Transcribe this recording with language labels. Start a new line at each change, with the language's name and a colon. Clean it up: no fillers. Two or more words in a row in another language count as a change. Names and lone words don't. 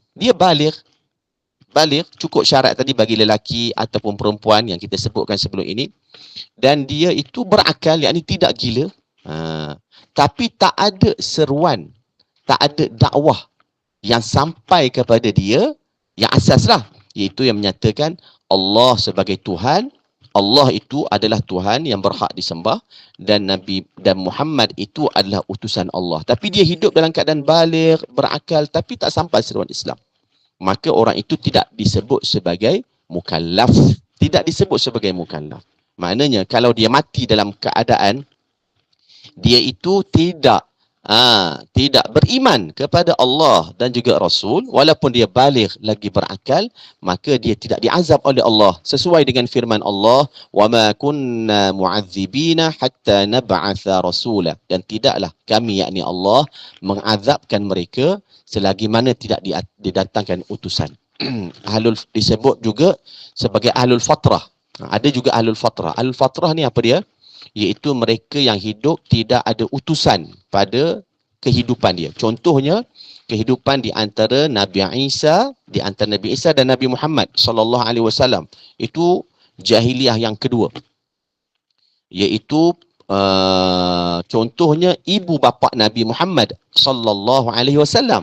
Malay: Dia balik cukup syarat tadi bagi lelaki ataupun perempuan yang kita sebutkan sebelum ini, dan dia itu berakal, yakni tidak gila, tapi tak ada seruan, tak ada dakwah yang sampai kepada dia yang asaslah, iaitu yang menyatakan Allah sebagai Tuhan, Allah itu adalah Tuhan yang berhak disembah, dan Nabi dan Muhammad itu adalah utusan Allah. Tapi dia hidup dalam keadaan baligh, berakal, tapi tak sampai seruan Islam. Maka orang itu tidak disebut sebagai mukallaf. Tidak disebut sebagai mukallaf. Maknanya kalau dia mati dalam keadaan dia itu tidak beriman kepada Allah dan juga Rasul, walaupun dia baligh lagi berakal, maka dia tidak diazab oleh Allah sesuai dengan firman Allah,
Arabic: وما كنا معذبين حتى نبعث رسولا,
Malay: dan tidaklah kami, yakni Allah, mengazabkan mereka selagi mana tidak didatangkan utusan. Disebut juga sebagai
Arabic: أهل الفترة.
Malay: Ada juga
Arabic: أهل الفترة. أهل الفترة
Malay: ni apa dia? Iaitu mereka yang hidup tidak ada utusan pada kehidupan dia. Contohnya kehidupan di antara Nabi Isa, dan Nabi Muhammad
Arabic: صلى الله عليه وسلم.
Malay: Itu jahiliyah yang kedua. Iaitu contohnya ibu bapa Nabi Muhammad
Arabic: صلى الله عليه وسلم.